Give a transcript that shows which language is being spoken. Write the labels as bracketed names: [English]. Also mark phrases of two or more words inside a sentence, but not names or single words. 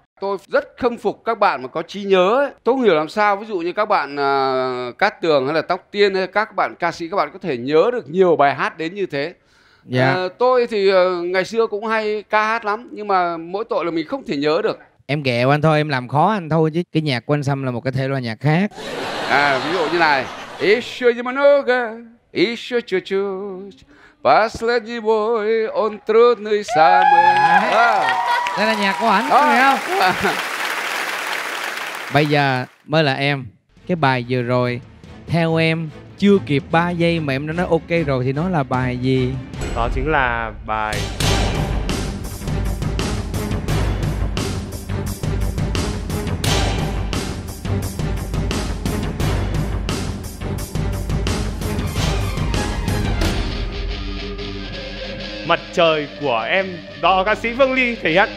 [Vietnamese] Tôi rất khâm phục các bạn mà có trí nhớ ấy. Tôi không hiểu làm sao, ví dụ như các bạn Cát Tường hay là Tóc Tiên hay các bạn ca sĩ, các bạn có thể nhớ được nhiều bài hát đến như thế. Dạ. Tôi thì ngày xưa cũng hay ca hát lắm, nhưng mà mỗi tội là mình không thể nhớ được. Em ghẹo anh thôi, em làm khó anh thôi chứ cái nhạc của anh Sâm là một cái thể loại nhạc khác. Ví dụ như này. [Russian] Еще немного, еще чуть-чуть, последний бой, он трудный самый. [Vietnamese] Đây là nhạc của ảnh, phải không? Bây giờ mới là em. Cái bài vừa rồi theo em chưa kịp 3 giây mà em đã nói ok rồi thì nó là bài gì? Đó chính là bài Mặt Trời của em do ca sĩ Vương Ly thể hiện.